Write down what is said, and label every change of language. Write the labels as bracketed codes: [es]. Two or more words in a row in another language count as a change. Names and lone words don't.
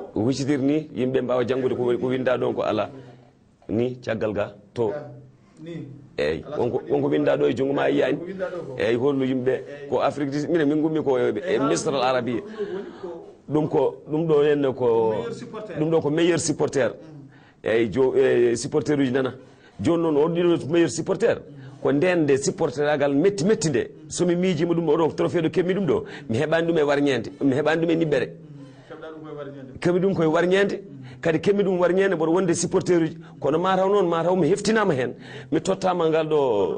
[ff] huccitir ni yimɓe mbawa janggude ko winda ɗon ko ala ni caggal ga to eyyi wonko winda ɗo e junggo ma yiyani eyyi holno yimɓe ko Afrique du minen min gummi ko e misre al arabia ɗum ɗo henne ko ɗum ɗo ko [fr] meilleur supporter [ff] eyyi supporter uji nana joni noon on ɗiɗo [fr] meilleur supporter [ff] ko ndende supporteragal metti nde somi miijima ɗum oɗo trophée ɗo keɓmi ɗum ɗo mi heɓani ɗum e warñede mi heɓani ɗum e niɓɓere keɓi ɗum koye warñede kadi keɓmi ɗum warñede mboɗo wonde supporter uji kono mataw noon mataw mi heftinama hen mi tottama ngal ɗo